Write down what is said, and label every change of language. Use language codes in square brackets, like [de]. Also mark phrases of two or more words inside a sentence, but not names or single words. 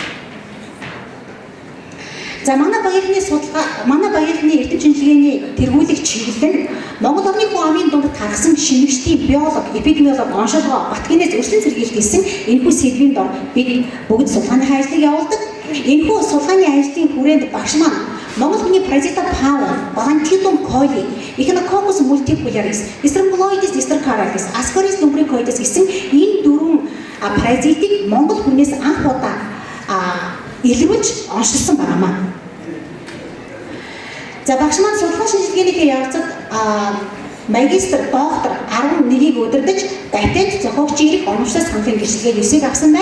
[mn] За манай багийнхны эрдэм шинжилгээний тэргүүлэх чиглэл нь Монгол орны хүн амын дунд тархсан шинэгчдийн биолог, эпидемиолог, оншилгоо, батгинээс өршлөн сэргийлт гэсэн энэхүү сэдвийн дор бид бүгд судалгааны ажлыг явуулдаг. Энэхүү судалгааны ажлын хүрээнд багш маань Монгол хүний паразита Павел, Балантидум коли, Echinococcus multifoliaris, Staphylococcus stercoralis, Ascaris lumbricoides гэсэн энэ дөрвөн паразитыг Монгол хүнээс анх удаа илрүүлж оншилсан байнамаа. За багш маань судалгаа шинжилгээнийхээ явцад магистр, доктор 11-ийг удирдах патент зохиогчийн эрх оновчтой саналын гэрчлэгээ 9-ийг авсан байна.